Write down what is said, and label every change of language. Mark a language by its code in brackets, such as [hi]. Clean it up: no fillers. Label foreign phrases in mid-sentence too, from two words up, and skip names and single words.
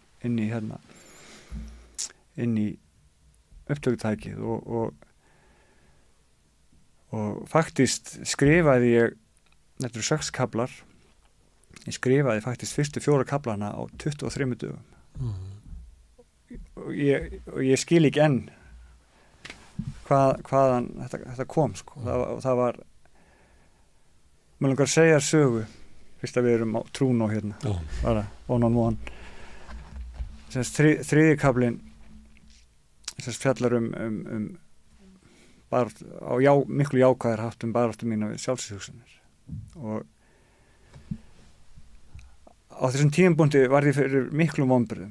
[is] inn í upptökutækið og faktist skrifaði ég, þetta eru 6 kaflar, ég skrifaði faktist fyrstu 4 kaflana á 23 dögum og ég skil ekki enn hvaðan þetta kom sko. Það var mér langar að segja sögu fyrst að við erum á Trúnó hérna bara [en] one on one [is] þriðji kaflinn fjallar bara á miklu jákvæðar hátt baráttu mína við sjálfshugsanir og á þessum tímapunkti var ég fyrir miklum vonbrigðum.